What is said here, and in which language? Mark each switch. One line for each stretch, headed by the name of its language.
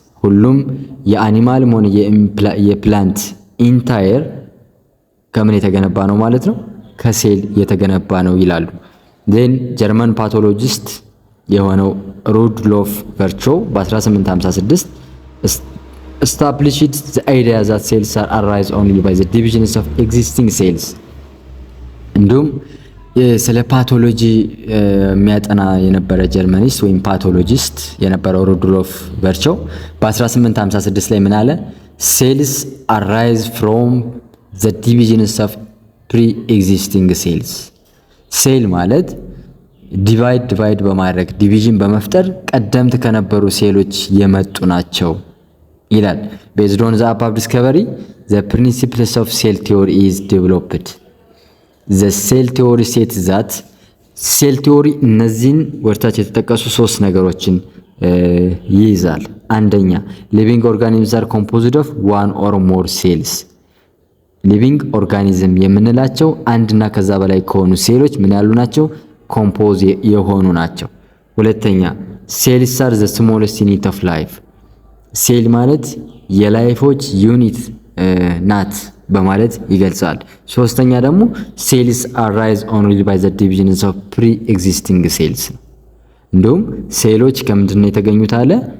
Amharic: ሁሉም የአኒማልም ሆነ የፕላንት ኢንታየር ከምን የተገነባ ነው ማለት ነው? ከሴል የተገነባ ነው ይላሉ።
English: then
Amharic: ጀርመን ፓቶሎጂስት የሆነው ሩድሎፍ ቨርቾው በ1856
English: established the idea that cells are arise only by the divisions of existing cells.
Amharic: እንዲሁም ስለ ፓቶሎጂ የሚያጠና የነበረ ጀርመኒስት ወይም ፓቶሎጂስት የነበረው ሩድሎፍ ቨርቾው በ1856 ላይ ምን አለ?
English: cells arise from the divisions of pre-existing cells.
Amharic: ሴል ማለት ዲቫይድ በማድረግ ዲቪዥን በመፍጠር ቀደምት ከነበሩ ሴሎች የመጡ ናቸው ይላል።
English: based on the above discovery the principles of cell theory is developed. the cell theory states that
Amharic: ሴል ቲዮሪ እነዚህን ወርታች የተጠቀሱ ሶስት ነገሮችን ይይዛል። አንደኛ
English: living organisms are composed of one or more cells.
Amharic: ሊቪንግ ኦርጋኒዝም የምንላቸው አንድና ከዛ በላይ ከሆኑ ሴሎች ምን ያሉ ናቸው? ኮምፖዝ የሆኑ ናቸው። ሁለተኛ
English: ሴልስ አር ዘ ስሞለስት ዩኒት ኦፍ ላይፍ።
Amharic: ሴል ማለት የላይፎች ዩኒት ናት በማለት ይገልጻል። ሶስተኛ ደግሞ
English: ሴልስ አራይዝ ኦንሊ ባይ ዘ ዲቪዥንስ ኦፍ ፕሪ ኤግዚስቲንግ ሴልስ።
Amharic: እንዲሁም ሴሎች ከምንድን ነው የተገኙት አለ?